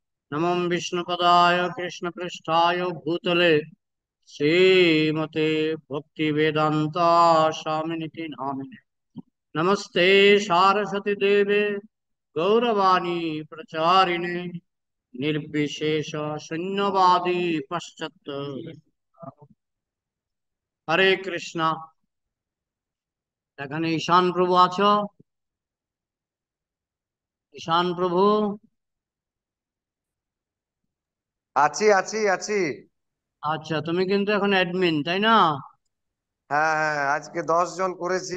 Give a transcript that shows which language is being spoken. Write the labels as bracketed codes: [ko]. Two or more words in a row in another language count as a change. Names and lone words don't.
[sa] नमो विष्णुपदाय कृष्णपृष्ठाय भूतले श्रीमते भक्ति वेदांता स्वामिनिति नामिने। नमस्ते सारस्वती देवे गौरवाणी प्रचारिणे निर्विशेष शून्यवादी पश्चात। [bn] हरे कृष्णा। এখানে ঈশান প্রভু আছো? ঈশান প্রভু? আছি আছি আছি। আচ্ছা, তুমি কিন্তু এখন অ্যাডমিন, তাই না? হ্যাঁ হ্যাঁ, আজকে 10 জন করেছি।